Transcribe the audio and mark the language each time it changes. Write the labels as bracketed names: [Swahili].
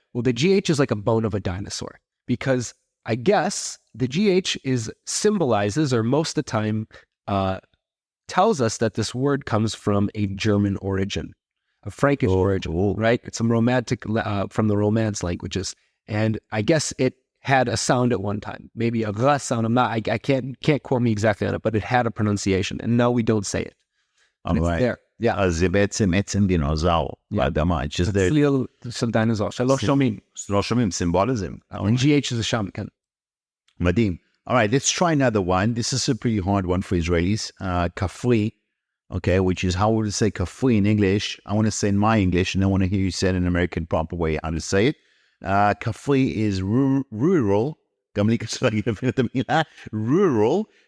[English] Well, the GH is like a bone of a dinosaur because I guess the GH symbolizes, or most of the time tells us that this word comes from a German origin, a Frankish origin, right? It's some romantic, from the Romance languages. And I guess it had a sound at one time, maybe a R sound. I can't quote me exactly on it, but it had a pronunciation, and now we don't say it. And it's there. Yeah. [Hebrew] אז זה בעצם עצם דינוזאור באדמה. [English] It's just there. [Hebrew] צליל של דינוזאור, שלא שומעים. לא שומעים, symbolism. GH זה שם, כן. מדהים. [English] All right, let's try another one. This is a pretty hard one for Israelis. כפרי, okay, which is how would you say כפרי in English? I want to say in my English, and I want to hear you say it in an American proper way how to say it. [Hebrew] כפרי [English] is rural. [Hebrew] גם לי קשה להגיד את המילה. Rural.